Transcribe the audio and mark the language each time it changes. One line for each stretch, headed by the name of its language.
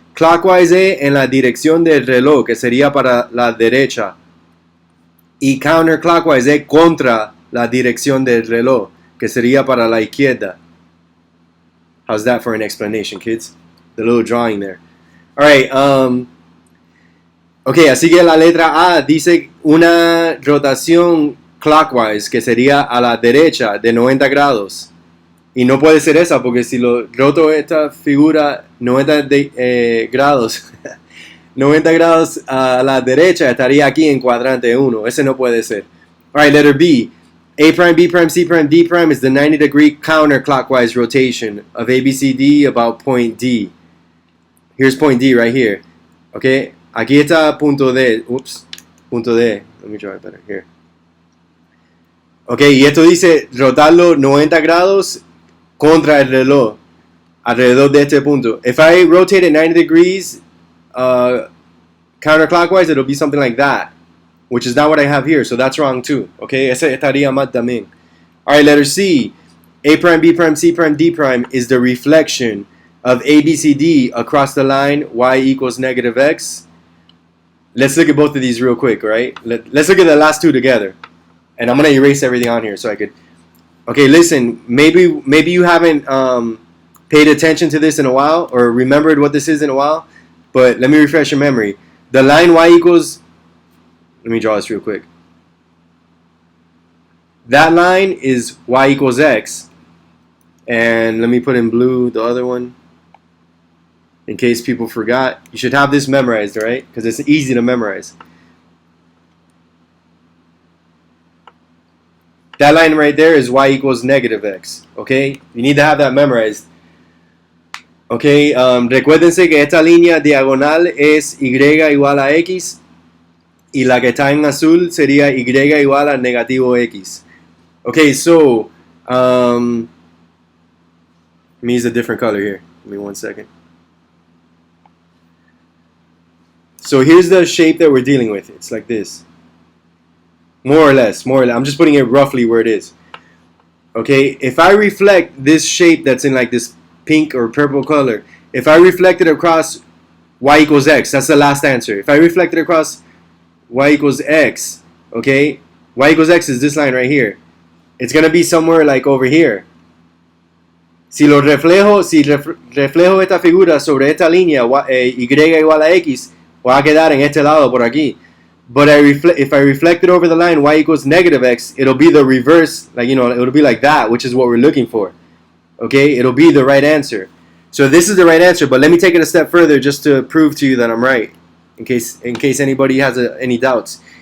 Spanish: Clockwise es en la dirección del reloj, que sería para la derecha. Y counterclockwise es contra la dirección del reloj, que sería para la izquierda.
English: How's that for an explanation, kids? The little drawing there.
Spanish: Alright, ok, así que la letra A dice una rotación clockwise, que sería a la derecha de 90 grados. Y no puede ser esa, porque si lo roto esta figura 90 grados, 90 grados a la derecha, estaría aquí en cuadrante 1. Ese no puede ser.
English: Alright, letter B. A prime, B prime, C prime, D prime is the 90-degree counterclockwise rotation of ABCD about point D. Here's point D right here. Okay,
Spanish: aquí está punto D.
English: Oops,
Spanish: punto D.
English: Let me draw it better here.
Spanish: Okay, y esto dice rotarlo 90 grados contra el reloj, alrededor de este punto.
English: If I rotate it 90 degrees counterclockwise, it'll be something like that, which is not what I have here, so that's wrong too.
Spanish: Okay, ese estaría mal también.
English: Alright, letter C. A prime, B prime, C prime, D prime is the reflection of ABCD across the line y equals negative x. Let's look at both of these real quick, right? Let's look at the last two together. And I'm going to erase everything on here so I could... Okay, listen, maybe you haven't paid attention to this in a while or remembered what this is in a while, but let me refresh your memory. The line y equals... Let me draw this real quick. That line is y equals x. And let me put in blue the other one. In case people forgot. You should have this memorized, right? Because it's easy to memorize. That line right there is y equals negative x. Okay? You need to have that memorized. Okay?
Spanish: Recuérdense que esta línea diagonal es y igual a x. Y la que está en azul sería y igual a negativo x.
English: Okay, so... let me use a different color here. Give me 1 second. So here's the shape that we're dealing with. It's like this. More or less. I'm just putting it roughly where it is. Okay, if I reflect this shape that's in like this pink or purple color, if I reflect it across y equals x, that's the last answer. If I reflect it across y equals x, okay, y equals x is this line right here. It's going to be somewhere like over here.
Spanish: Si reflejo esta figura sobre esta línea, y igual a x, va a quedar en este lado por aquí.
English: But if I reflect it over the line y equals negative x, it'll be the reverse, like, you know, it'll be like that, which is what we're looking for. Okay, it'll be the right answer. So this is the right answer, but let me take it a step further just to prove to you that I'm right, in case anybody has any doubts.